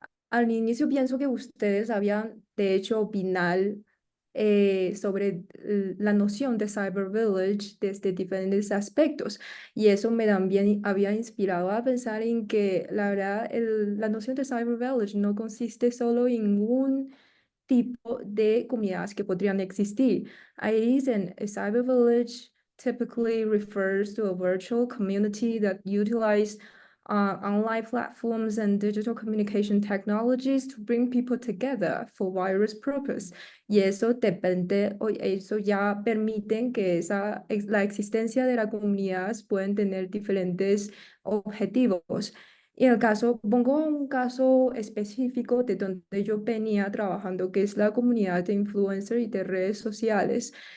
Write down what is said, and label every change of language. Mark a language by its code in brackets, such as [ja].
[es] Al inicio pienso que ustedes habían, de hecho, opinado sobre la noción de Cyber Village desde diferentes aspectos. Y eso me también había inspirado a pensar en que, la verdad, la noción de Cyber Village no consiste solo en un tipo de comunidades que podrían existir. Ahí dicen, [en] a cyber village typically refers to a virtual community that utilize online platforms and digital communication technologies to bring people together for various purposes. [es] Y eso depende, eso ya permiten que la existencia de la comunidad pueden tener diferentes objetivos. Y el caso, pongo un caso específico de donde yo venía trabajando, que es la comunidad de influencers y de redes sociales.